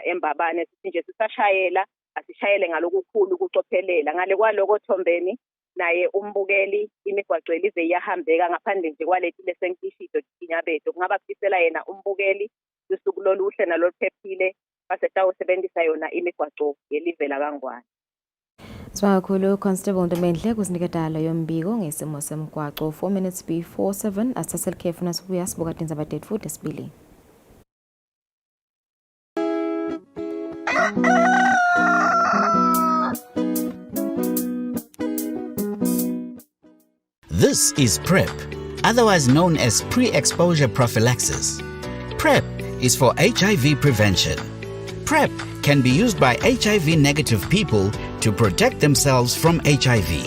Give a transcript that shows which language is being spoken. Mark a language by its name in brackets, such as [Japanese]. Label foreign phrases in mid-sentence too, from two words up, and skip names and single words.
[Swati] eMbabane sithi nje sisashayela asishayele ngalokukhulu kucophelela ngale kwaloko Thombeni naye umbukeli imigwaqo elize iyahambeka ngaphandle nje kwaleti lesenkishido inyabethu kungaba kufisela yena umbukeli usuku loluhle naloluphephile basetawusebenzisa yona imigwaqo yelive laKangwane. Swakhulu Constable Ntomendle kusiniketala yombiko ngesimo semgwaqo [English] 4 minutes before 7 [Swati] asasel careful nasibuya sibuka tindzaba tethu futhi sibili. [English] This is PrEP, otherwise known as pre-exposure prophylaxis. PrEP is for HIV prevention. PrEP can be used by HIV-negative people to protect themselves from HIV.